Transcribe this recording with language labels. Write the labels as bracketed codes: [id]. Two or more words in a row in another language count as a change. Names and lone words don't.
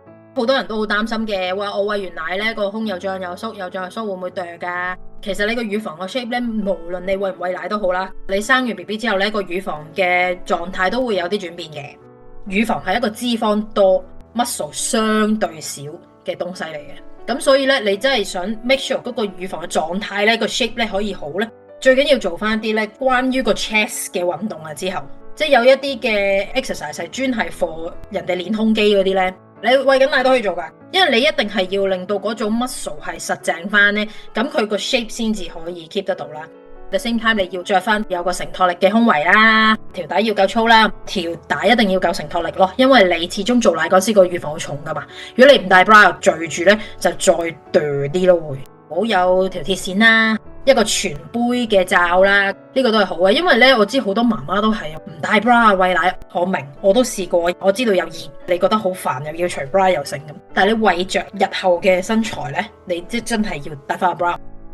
[yue] 好多人都好擔心嘅，話我餵完奶咧個胸又脹又縮，又脹又縮會唔會掉㗎？其實你個乳房個 shape 咧，無論你餵唔餵奶都好啦，你生完 BB 之後咧個乳房嘅狀態都會有啲轉變嘅。乳房係一個脂肪多、muscle 相對少嘅東西嚟嘅，咁所以咧你真係想 [en] make sure [yue] 嗰個乳房嘅狀態咧個 shape 咧可以好咧，最緊要做翻啲咧關於個 chest 嘅運動啊之後，即係有一啲嘅 exercise 係專係 for 人哋練胸肌嗰啲咧。你餵緊奶都可以做㗎，因為你一定係要令到嗰種 muscle 係實淨翻咧，咁佢個 shape 先至可以 keep 得到啦。 [en] At the same time [yue] 你要着翻有個承托力嘅胸圍啦，條底要夠粗啦，條帶一定要夠承托力咯，因為你始終做奶嗰時個乳房好重㗎嘛。如果你唔帶 bra 又墜住咧，就再墮啲咯會。好有條鐵線啦，一個全杯嘅罩啦，呢個都係好嘅，因為咧我知好多媽媽都係唔帶 bra 餵奶，我明，我都試過，我知道有熱，你覺得好煩，又要除 bra 又成咁，但係你為着日後嘅身材咧，你即真係要帶翻個 bra。